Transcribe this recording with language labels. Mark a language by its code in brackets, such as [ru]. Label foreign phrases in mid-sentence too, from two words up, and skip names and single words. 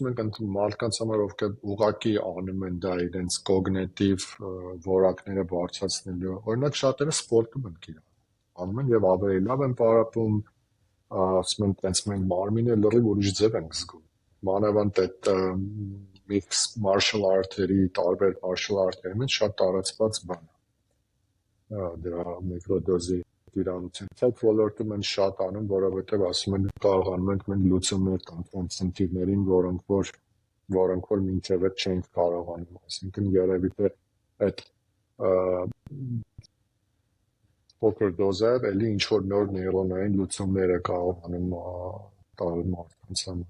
[hy] ենք մարդկանց համար ովքեր ուղղակի անում են դա իրենց կոգնիտիվ որակները բարձրացնելու, օրինակ շատերը սպորտում են իրար, անում են եւ ավելի լավ են պարապում, ասում են տենց մենք մարմինը լրիվ ուրիշ ձև ենք զգում։ Մանավանդ այդ mixed [en] martial art- [hy] երի, տարբեր [en] martial art- [hy] երի մեջ շատ տարածված բան է։ Դրա միկրոդոզի տիրանություն։ Այդ ոլորտում են շատ անում, որովհետև ասում են կարողանում ենք մենք լուծումներ տալ խնդիրներին, որոնք որ մինչև այդ չենք կարողանում, այսինքն երևի թե այդ փոքր դոզով էլի ինչ որ նոր նեյրոնային լուծումներ է կարողանում տալ մարդկանց համար։